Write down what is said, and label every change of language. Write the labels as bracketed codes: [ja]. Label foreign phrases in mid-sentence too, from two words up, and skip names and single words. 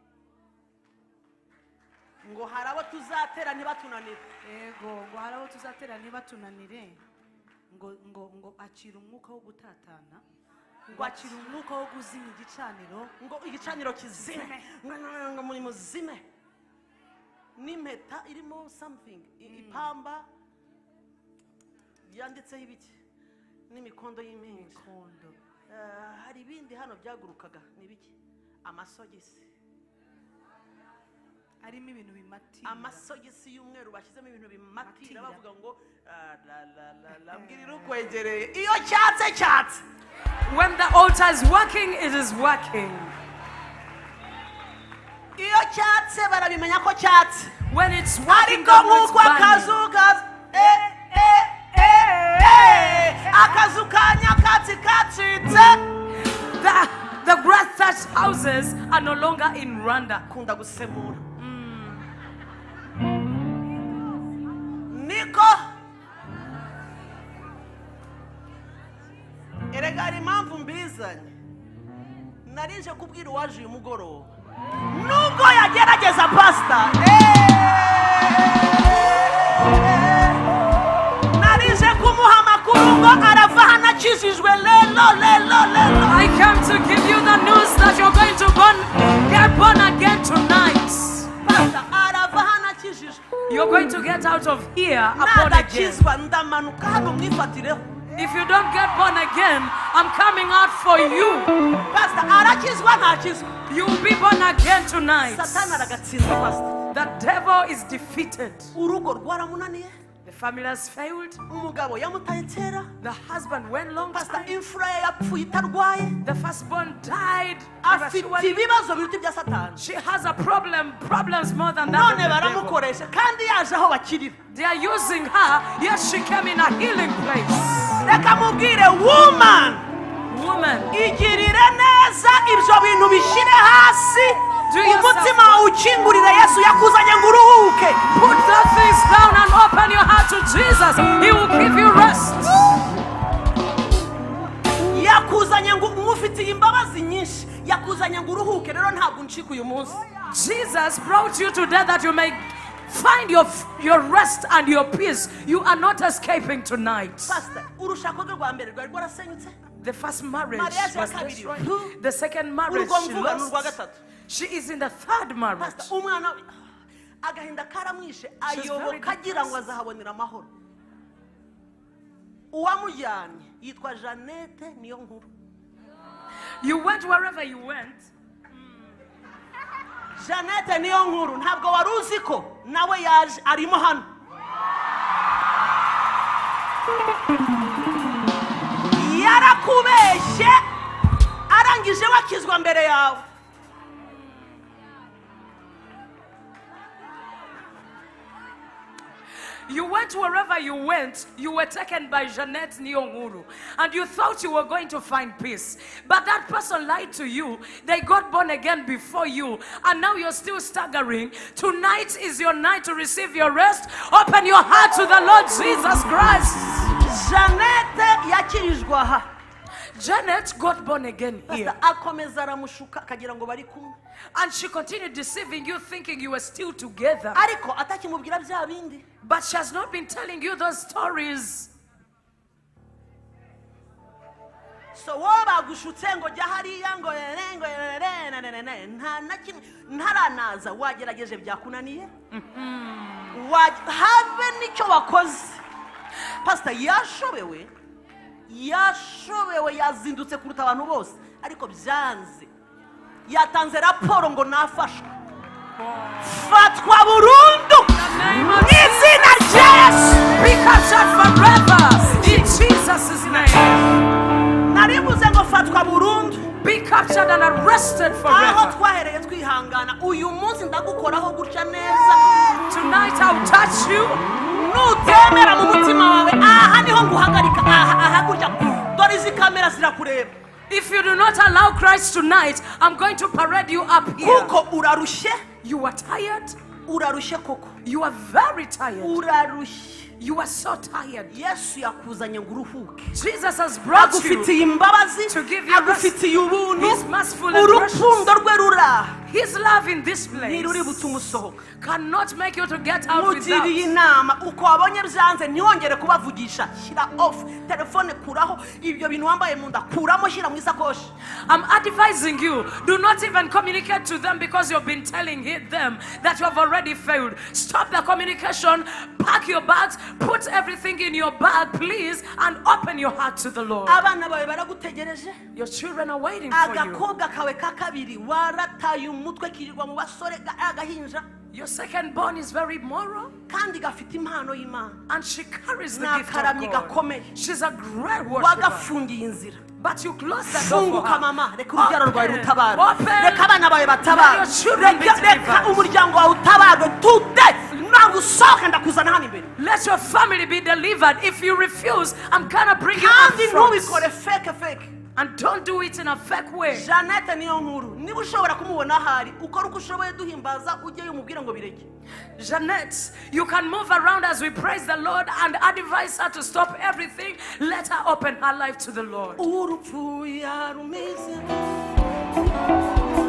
[rw] ngo harabo tuzatera ntibatunanire yego ngo harabo tuzatera ntibatunanire ngo acira umwuka wo gutatana ngo acira umwuka wo guzinya igicaniro ngo igicaniro kizime ngo muri muzime n'impeta irimo something ipamba yanditseho ibiki n'imikondo y'impinja hari ibindi hano byagurukaga n'ibiki amasogisi harimo ibintu bimatira amasogisi y'umweru bashyizemo ibintu bimatira bavuga ngo mbwirira ukwegereye iyo cyatse. [en] When the altar is working, it is working. [rw] Iyo cyatse barabimenya ko cyatse. [en] When it's working, God is burning. The grass-thatched houses are no longer in Rwanda. [rw] Kunda gusemura. Niko. Erega impamvu mbizanye. Narije kubwira uwaje uyu mugoroba. Nubwo yagerageza pastor. Narije kumuha amakuru ngo arava hanakijijwe lelo. [en] I came to give you the news that you're going to get born again tonight. [rw] Pastor, arava hanakijijwe. [en] You're going to get out of here born again. [rw] Ndamanuka hano mwifatire. [en] If you don't get born again, I'm coming out for you. [rw] Pastor, arakizwa nakizwa. [en] You will be born again tonight. [rw] Satana aragatsinda pastor. [en] The devil is defeated. [rw] Urugo rwaramunaniye. [en] The family has failed. [rw] Umugabo yamutaye kera. [en] The husband went long pastor time. [rw] imfura yapfuye itarwaye. [en] The firstborn died. [rw] Afite ibibazo biruta bya Satani. [en] She has a problems more than that. [rw] None baramukoresha kandi yaje aho bakirira. [en] They are using her, yet she came in a healing place. [rw] Reka mubwire woman. Igirire neza ibyo bintu bishire hasi. Umutima ukingurire Yesu yakuzanye ngo uruhuke. [en] Put the things down and open your heart to Jesus. He will give you rest. [rw] Yakuzanye ngo umufitiye imbabazi nyinshi. yakuzanye ngo uruhuke rero ntabwo uncika uyu munsi. [en] Jesus brought you to death that you may find your rest and your peace. You are not escaping tonight. [rw] Pastor, urushako rwe rwa mbere rwari rwarasenyutse. [en] The first marriage [rw] Mariage [en] was [rw] ya kabiri. [en] destroyed. The second marriage [rw] Urugo [en] she [rw] mvuga ni urwa [en] lost. [rw] gatatu. [en] She is in the third marriage. [rw] Pastor, umwana agahinda karamwishe ayoboka agira ngo azahabonera amahoro. Uwamujyanye yitwa Jeannette niyo nkuru. [en] You went wherever you went. [rw] Jeannette niyo nkuru ntabwo wari uzi ko nawe yaje arimo hano. Yarakubeshye arangije wakizwa mbere yawe. [en] You went wherever you went, you were taken by Jeannette Nyonguru, and you thought you were going to find peace. But that person lied to you. They got born again before you, and now you're still staggering. Tonight is your night to receive your rest. Open your heart to the Lord Jesus Christ. [rw] Jeannette yakirijwe aha. [en] Janet got born again here. [rw] Akomeza aramushuka akagira ngo bari kumwe. [en] And she continued deceiving you, thinking you were still together. [rw] Ariko atakimubwira bya bindi. [en] But she has not been telling you those stories. [rw] So wowe bagushutse ngo jya hariya ngo ntaranaza wagerageje byakunaniye. Have nicyo wakoze. Pastor yashobewe yazindutse kuruta abantu bose ariko byanze yatanze raporo ngo nafashwe fatwa burundu n'izina rya Yesu [en] Be captured forever in Jesus' name. [rw] naribuze ngo fatwa burundu [en] Be captured and arrested [rw] aho [en] forever. [rw] twahereye twihangana uyu munsi ndagukoraho gutya neza. [en] Tonight I'll touch you. [rw] Nutemera mu mutima wawe aha niho nguhagarika aha gutya dore izi kamera zirakureba. [en] If you do not allow Christ tonight, I'm going to parade you up here. [rw] Kuko urarushye. [en] You are tired. [rw] Urarushye koko. [en] You are very tired. [rw] Urarushye. [en] You are so tired. [rw] Yesu yakuzanye ngo uruhuke. [en] Jesus has brought you [rw] agufitiye imbabazi, [en] to give you rest. [rw] agufitiye ubuntu, [en] He's merciful and gracious. [rw] urukundo rwe rura. [en] His love in this place [rw] Ntiruri butuma usohoka. [en] cannot make you to get out without. [rw] Mugiriye inama uko wabonye byanze ntiwongere kubavugisha. Shyira off telefone, kuraho ibyo bintu wambaye mu nda, kuramo shyira mu isakoshi. [en] I'm advising you, do not even communicate to them because you've been telling them that you have already failed. Stop the communication, pack your bags, put everything in your bag, please, and open your heart to the Lord. [rw] Abana bawe baragutegereje. [en] Your children are waiting for you. [rw] Agakobwa kawe ka kabiri warataye umutwe kirirwa mu basore agahinja. [en] Your second born is very moral, [rw] kandi gafite impano y'Imana. [en] and she carries the gift [rw] Nakaramyi [en] of God. [rw] gakomeye. [en] She's a great worshiper. [rw] Wagafungiye inzira. [en] But you close the door for [rw] Funguka [en] her. [rw] mama, reka urubyaro rwawe rutabara. [en] Open. [rw] Reka abana bawe batabara. [en] Let your children be [rw] Reka [en] delivered. [rw] umuryango wawe utabarwe today. Ntabwo usohoka ndakuzana hano imbere. [en] Let your family be delivered. If you refuse, I'm gonna bring you [rw] Kandi [en] up front. [rw] ntubikore fake. [en] And don't do it in a fake way. [rw] Jeannette niyo nkuru. Niba ushobora kumubona ahari, ukora uko ushoboye duhimbaza ujye umubwira ngo bireke. [en] Jeannette, you can move around as we praise the Lord and advise her to stop everything. Let her open her life to the Lord. [rw] Urupfu yarumize.